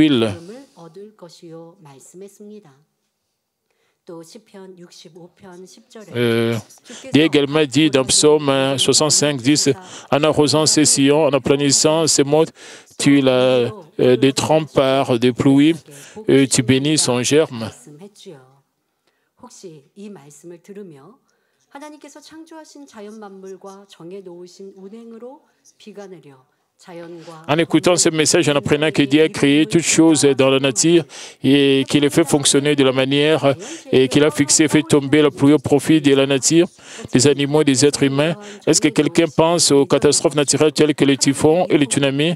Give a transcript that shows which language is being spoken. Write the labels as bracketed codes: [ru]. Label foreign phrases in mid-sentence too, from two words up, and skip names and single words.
[fr] » Dieu également dit dans Psaume 65, 10, « En arrosant ses sillons, en aplanissant ses mottes, tu la détrempes par des pluies, et tu bénis son germe. » [ko] 하나님께서 창조하신 자연 만물과 정해 놓으신 운행으로 비가 내려 [fr] En écoutant ce message, en apprenant que Dieu a créé toutes choses dans la nature et qu'il les fait fonctionner de la manière et qu'il a fixé, fait tomber la pluie au profit de la nature, des animaux et des êtres humains, est-ce que quelqu'un pense aux catastrophes naturelles telles que les typhons et les tsunamis?